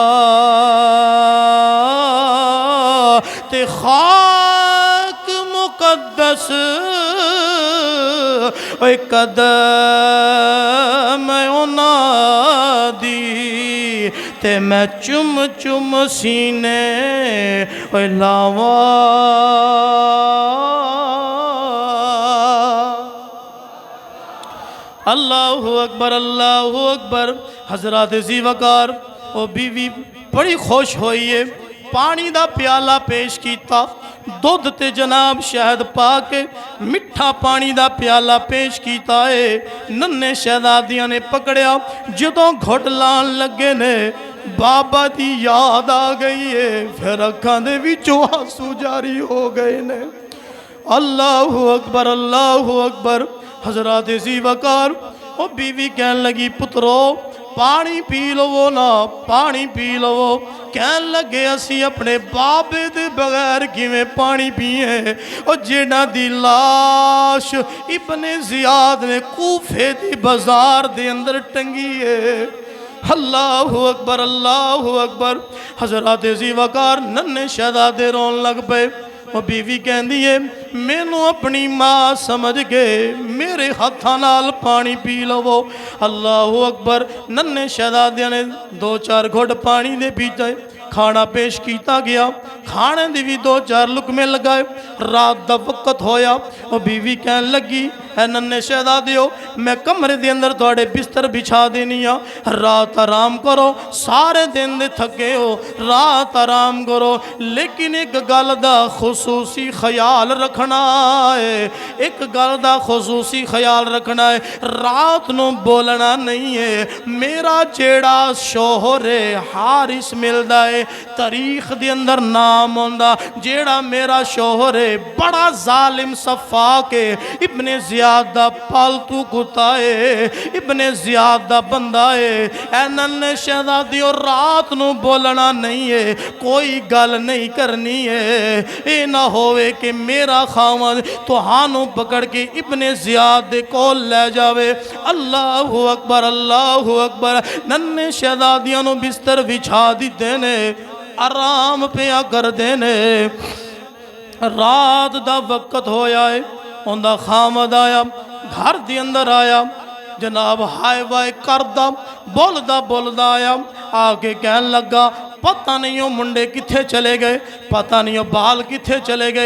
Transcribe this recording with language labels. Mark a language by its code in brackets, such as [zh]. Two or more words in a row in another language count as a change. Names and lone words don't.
[pa] تے خاک مقدس اوئے قدم اوہناں دی، تے میں چم چم سینے اوئے لاوا. [ar] الله أكبر، الله أكبر. [ur] حضرت جی وقار وہ بیوی بڑی خوش ہوئی ہے. [pa] پانی دا پیالہ پیش کیا، دودھ تے جناب شہد پا کے مٹھا پانی دا پیالہ پیش کیا ہے. ننھے شہزادیاں نے پھڑیا، جدوں گھٹ لان لگے نے بابا دی یاد آ گئی ہے، پھر اکھاں دے وچوں آنسو جاری ہو گئے نے. [ar] الله أكبر، الله أكبر. [pa] حضرت جی وقار وہ بیوی کہن لگی پترو پانی پی لوو نا، پانی پی لوو. کہن لگے اسی اپنے بابے دے بغیر کویں پانی پیئے، اور جنہاں دی لاش ابنِ زیاد نے کوفے دی بازار دے اندر ٹنگی ہے. [ar] الله أكبر، الله أكبر. [pa] حضرت جی وقار ننھے شہزادے رون لگ پئے. [ur] وہ بیوی کہتی ہے [pa] مینوں اپنی ماں سمجھ کے میرے ہاتھوں نال پانی پی لوو. [ar] الله أكبر. [pa] ننھے شہزادیاں نے 2-4 گھٹ پانی دے پیتے. کھانا پیش کیا گیا، کھانے دی بھی 2-4 لقمے لگائے. [ur] رات کا وقت [pa] ہویا، وہ بیوی کہن لگی ہے ننھے شہزادیو میں کمرے دے اندر تھوڑے بستر بچھا دینی آں، رات آرام کرو، سارے دن دے تھکے ہو، رات آرام کرو، لیکن ایک گل دا خصوصی خیال رکھنا ہے، ایک گل دا خصوصی خیال رکھنا ہے، رات نوں بولنا نہیں ہے. میرا جیہڑا شوہر ہے حارث ملدا ہے، تاریخ دے اندر نام آندا، جیہڑا میرا شوہر ہے بڑا ظالم سفاک ہے، ابنِ زیاد دا پالتو کتا ہے، ابنِ زیاد دا بندہ ہے. اے ننھے شہزادیو رات نوں بولنا نہیں ہے، کوئی گل نہیں کرنی ہے، ایہ نہ ہووے کہ میرا خاوند تہانوں پکڑ کے ابنِ زیاد دے کول لے جاوے. [ar] الله أكبر، الله أكبر. [pa] ننھے شہزادیاں نوں بستر بچھا دتے نے، آرام پیا کر دینے. رات دا وقت ہویا ہے, [ur] ان کا خاوند آیا، گھر کے اندر آیا, [pa] جناب ہائے وائے کردا بولدا بولدا آیا، آ کے کہن لگا پتہ نہیں وہ منڈے کتھے چلے گئے، پتہ نہیں وہ بال کتھے چلے گئے.